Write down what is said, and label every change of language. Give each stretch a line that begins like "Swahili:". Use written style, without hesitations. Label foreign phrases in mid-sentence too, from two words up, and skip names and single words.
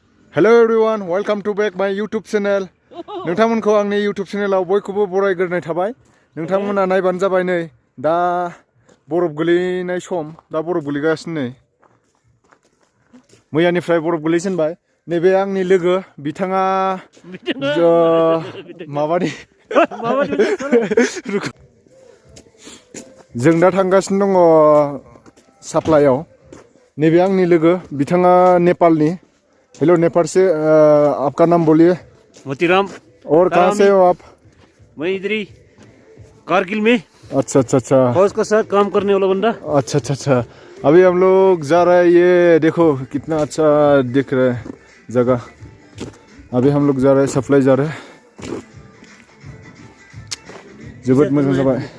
English: Hello everyone, welcome to back my YouTube channel.
Bodo: नोंथांमोनखौ आंनि YouTube चेनेलाव बयखौबो बरायग्रोनाय थाबाय. नोंथांमोना नायबानो जाबाय नै दा बरफ गोलैनाय सम दा बरफ गोलैगासिनो नै. मैयानिफ्राय बरफ गोलैजेनबाय. नैबे आंनि लोगो बिथाङा माबानि जों दा थांगासिनो दङ साप्लाइयाव. नैबे आंनि लोगो बिथाङा नेपालनि.
Hindi: हेलो नेपाल से आपका नाम बोलिए. मोतीराम. और कहाँ से हो आप? मैं इधर ही कारगिल में. अच्छा अच्छा अच्छा. फौज का साथ काम करने वाला बंदा. अच्छा अच्छा अच्छा. अभी हम लोग जा रहे हैं. ये देखो कितना अच्छा दिख रहा है जगह. अभी हम लोग जा रहे हैं, सप्लाई जा रहे हैं.
Bodo: जोबोद मोजां जाबाय.